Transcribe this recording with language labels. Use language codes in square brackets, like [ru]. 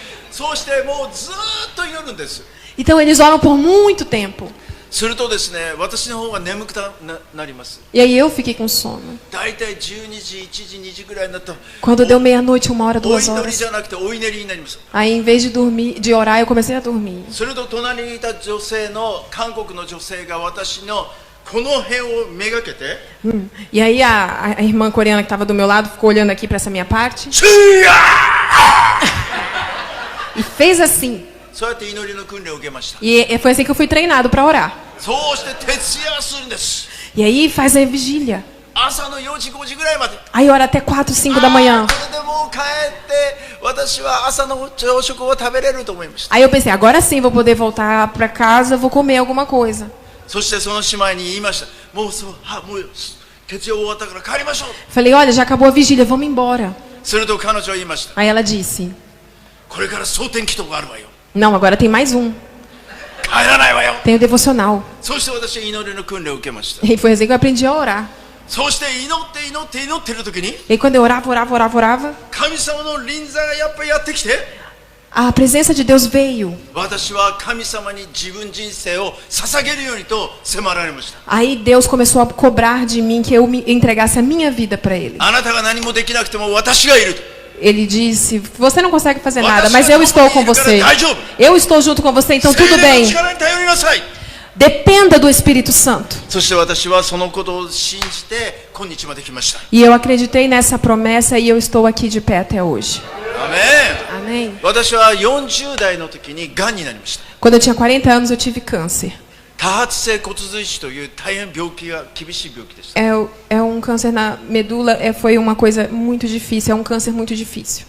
[ja] そうしてもうずーっと祈るんです。 [pt] Então eles oram por muito tempo. [ja] するとですね、私の方が眠くなります。 [pt] E aí eu fiquei com sono. [ja] だいたい12時、1時、2時ぐらいになると [pt] Quando deu meia-noite, 1 hora, [ja] お [pt] 2 [ja] 祈りじ [pt] horas. [ja] ゃなくてお祈りになります。 [pt] Aí em vez de dormir, de orar, eu comecei a dormir. [ja] すると隣にいた女性の韓国の女性が私のこの辺をめがけて [pt] E aí a irmã coreana que estava do meu lado ficou olhando aqui para essa minha parte シーヤ e fez assim. [ja] そうやって祈りの訓練を受けました。 [pt] E foi assim que eu fui treinado para orar. [ja] そうして徹夜するんです。 [pt] E aí faz a vigília. [ja] 朝の4時5時ぐらいまで [pt] Aí ora até 4, 5 da manhã. [ja] これでもう帰って私は朝の朝食を食べれると思いました。 [pt] Aí eu pensei, agora sim vou poder voltar para casa, vou comer alguma coisa. [ja] そしてその姉妹に言いました。もう徹夜終わったから帰りましょう。 [pt] Falei, olha, já acabou a vigília, vamos embora. [ja] すると彼女は言いました。 [pt] Aí ela disse, [ja] これから蒼天祈祷があるわよ。 [pt] não, agora tem mais um. [ja] 帰らないわよ。 [pt] Tem o devocional. [ja] そして私は祈りの訓練を受けました。 [pt] E foi assim que eu aprendi a orar. [ja] そして祈っている時に [pt] E aí quando eu orava, [ja] 神様の臨在がやっぱりやってきて [pt] a presença de Deus veio. [ja] 私は神様に自分人生を捧げるようにと迫られました。 [pt] Aí Deus começou a cobrar de mim que eu me entregasse a minha vida para Ele. [ja] あなたが何もできなくても私がいると。 [pt] Ele disse, você não consegue fazer nada, mas eu estou com você. Eu estou junto com você, então tudo [ja] 聖霊の [pt] bem. [ja] 力に頼りなさい。 [pt] Dependa do Espírito Santo. [ja] そして私はそのことを信じて今日まで来ました。 [pt] E eu acreditei nessa promessa e eu estou aqui de pé até hoje. [ja] アメン。 [pt] Amém. [ja] 私は40代の時に癌になりました。 [pt] Quando eu tinha 40 anos, eu tive câncer. [ja] 多発性骨髄腫という大変病気が厳しい病気でした。 [pt] É um câncer na medula, foi uma coisa muito difícil, é um câncer muito difícil.